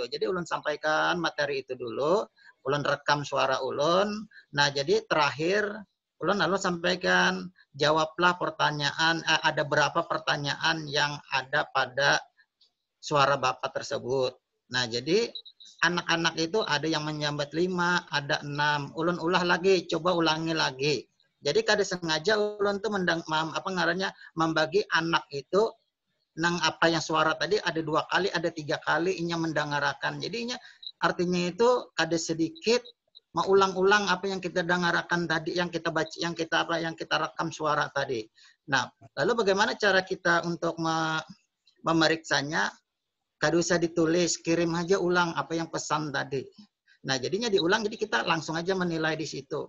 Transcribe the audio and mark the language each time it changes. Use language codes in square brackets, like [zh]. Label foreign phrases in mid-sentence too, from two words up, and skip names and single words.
[bjn] Jadi ulun sampaikan materi itu dulu, ulun rekam suara ulun. Nah, jadi terakhir ulun lalu sampaikan, jawablah pertanyaan, ada berapa pertanyaan yang ada pada suara Bapak tersebut. Nah, jadi anak-anak itu ada yang menyambat 5, ada 6. Ulun ulah lagi, coba ulangi lagi. Jadi kada sengaja ulun tuh membagi anak itu nang apa yang suara tadi ada 2 kali, ada 3 kali inya mendengarkan. Jadinya artinya itu kada sedikit mau ulang-ulang apa yang kita dengarkan tadi, yang kita baca, yang kita rekam suara tadi. [id] Nah, lalu bagaimana cara kita untuk memeriksanya? [bjn] Kada usah ditulis, kirim aja ulang apa yang pesan tadi. [id] Nah, jadinya diulang, jadi kita langsung aja menilai di situ.